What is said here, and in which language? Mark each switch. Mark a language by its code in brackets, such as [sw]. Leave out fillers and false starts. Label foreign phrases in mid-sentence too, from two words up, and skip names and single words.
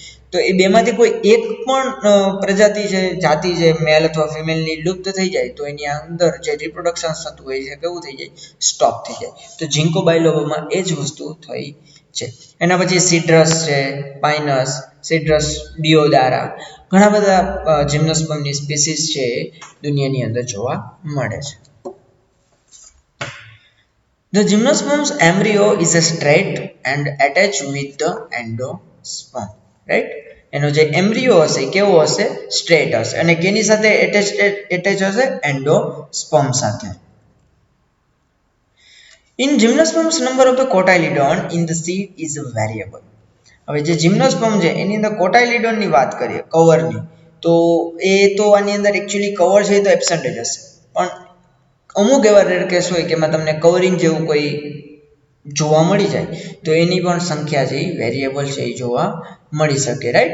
[gu] તો એ બેમાંથી કોઈ એક પણ પ્રજાતિ છે, જાતિ છે, મેલ અથવા ફિમેલની લુપ્ત થઈ જાય તો એની અંદર જે રિપ્રોડક્શન થતું હોય છે કેવું થઈ જાય? સ્ટોપ થઈ જાય. તો જિંકો બાયલોબામાં એ જ વસ્તુ થઈ છે. એના પછી સિટ્રસ છે, પાઇનસ, સિટ્રસ ડિયોડારા, ઘણા બધા જિમ્નોસ્પર્મની સ્પીસીસ છે દુનિયાની અંદર જોવા મળે છે. [en] The gymnosperm's embryo is a straight and attached with the endosperm, right? [gu] એનો જે એમ્બ્રિયો હશે કેવો હશે? સ્ટ્રેટ હશે. અને કેની સાથે એટેચ હશે? એન્ડોસ્પર્મ સાથે. [en] In gymnosperms, number of the cotyledon in the seed is variable. [gu] હવે જે જિમ્નોસ્પર્મ છે એની અંદર કોટાઇલિડોનની વાત કરીએ, કવરની, તો એ તો આની અંદર એકચ્યુઅલી કવર છે એ તો એબસન્ટ જ હશે, પણ અમુક એવા [en] rare case [gu] હોય કે એમાં તમને કવરિંગ જેવું કોઈ જોવા મળી જાય તો એની પણ સંખ્યા છે એ વેરિયેબલ છે એ જોવા મળી શકે, રાઈટ.